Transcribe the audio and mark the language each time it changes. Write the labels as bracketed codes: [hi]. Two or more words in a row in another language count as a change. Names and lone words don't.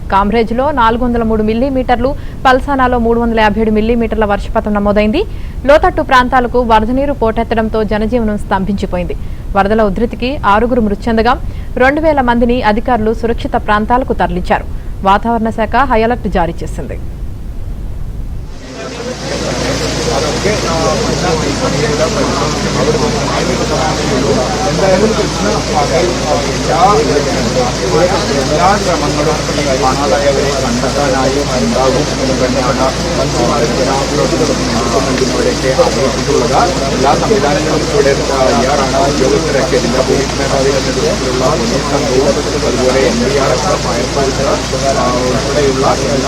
[te] కామ్రేజ్లో 403 మిల్లీమీటర్లు, పల్సానాలో 357 మిల్లీమీటర్ల వర్షపాతం నమోదైంది. లోతట్టు ప్రాంతాలకు వరద నీరు పోటెత్తడంతో జనజీవనం స్తంభించిపోయింది. వరదల ఉధృతికి 6 మృతి చెందగా 2000 మందిని అధికారులు సురక్షిత ప్రాంతాలకు తరలించారు. వాతావరణ శాఖ హై అలర్ట్ జారీ చేసింది. [ml] എല്ലാ ശ്രമങ്ങളും കാണാതായവരെ കണ്ടെത്താനായി ഉണ്ടാകും എന്ന് തന്നെയാണ് മന്ത്രിമാരുടെ നടത്തുന്നതിനോടൊക്കെ അറിയിച്ചിട്ടുള്ളത്. എല്ലാ സംവിധാനങ്ങളും ഇവിടെ തയ്യാറാണ്. ഉദ്യോഗസ്ഥരൊക്കെ ജില്ലാ പോലീസ് മേധാവിയുടെ നേതൃത്വത്തിലുള്ള പോലീസ് സംഘവും അതുപോലെ NDRF, ഫയർഫോഴ്സ് ഉൾപ്പെടെയുള്ള എല്ലാ